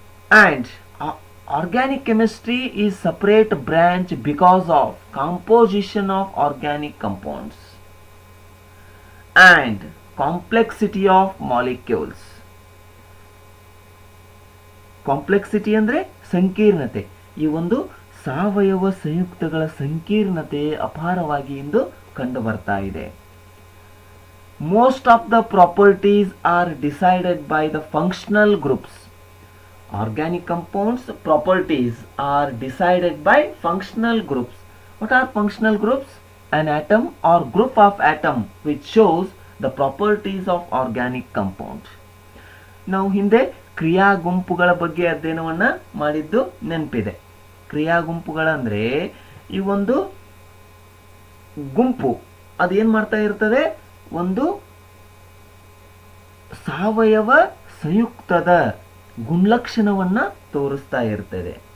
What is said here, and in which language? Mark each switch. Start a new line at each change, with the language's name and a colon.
English: And organic chemistry is separate branch because of composition of organic compounds and complexity of molecules.
Kannada: Complexity ಅಂದ್ರೆ ಸಂಕೀರ್ಣತೆ. ಈ ಒಂದು ಸಾವಯವ ಸಂಯುಕ್ತಗಳ ಸಂಕೀರ್ಣತೆ ಅಪಾರವಾಗಿ ಇಂದು ಕಂಡು ಬರ್ತಾ ಇದೆ.
English: Most of the properties are decided by the functional groups. Organic compounds properties are decided by functional groups. What are functional groups? An atom or group of atom which shows the properties of organic compound.
Kannada: ನಾವು ಹಿಂದೆ ಕ್ರಿಯಾ ಗುಂಪುಗಳ ಬಗ್ಗೆ ಅಧ್ಯಯನವನ್ನ ಮಾಡಿದ್ದು ನೆನಪಿದೆ. ಕ್ರಿಯಾ ಗುಂಪುಗಳಂದ್ರೆ ಈ ಒಂದು ಗುಂಪು ಅದೇನ್ ಮಾಡ್ತಾ ಇರ್ತದೆ, ಒಂದು ಸಾವಯವ ಸಂಯುಕ್ತದ ಗುಣಲಕ್ಷಣವನ್ನ ತೋರಿಸ್ತಾ ಇರ್ತದೆ.